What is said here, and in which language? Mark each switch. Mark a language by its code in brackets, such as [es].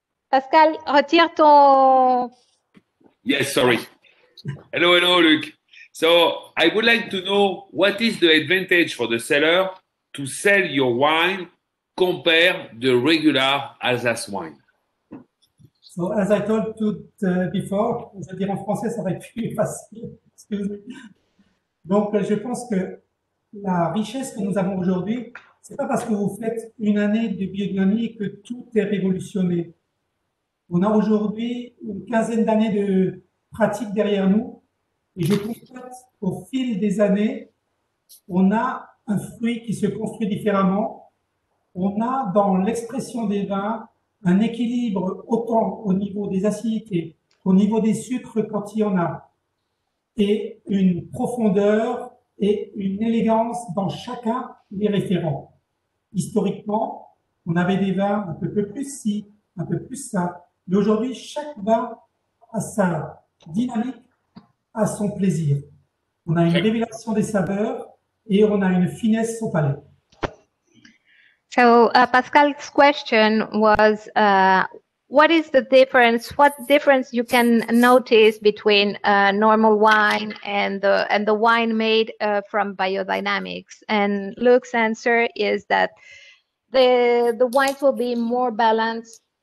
[fr] Pascal, retire ton... [en] Yes, sorry. Hello, Luc. So I would like to know what is the advantage for the seller to sell your wine compared the regular Alsace wine? So as I told you before, [fr] je vais dire en français, ça va être plus facile. Excusez-moi. Donc je pense que la richesse que nous avons aujourd'hui, c'est pas parce que vous faites une année de biodynamie que tout est révolutionné. On a aujourd'hui une quinzaine d'années de pratique derrière nous et je constate qu'au fil des années, on a un fruit qui se construit différemment. On a dans l'expression des vins un équilibre autant au niveau des acidités qu'au niveau des sucres quand il y en a et une profondeur et une élégance dans chacun des référents. Historiquement, on avait des vins un peu plus ci, un peu plus ça. Mais aujourd'hui, chaque vin a sa dynamique, a son plaisir. On a une révélation des saveurs et on a une finesse au palais. [en] So Pascal's question was, what is the difference? What difference you can notice between normal wine and the wine made from biodynamics? And Luc's answer is that the wines will be more balanced.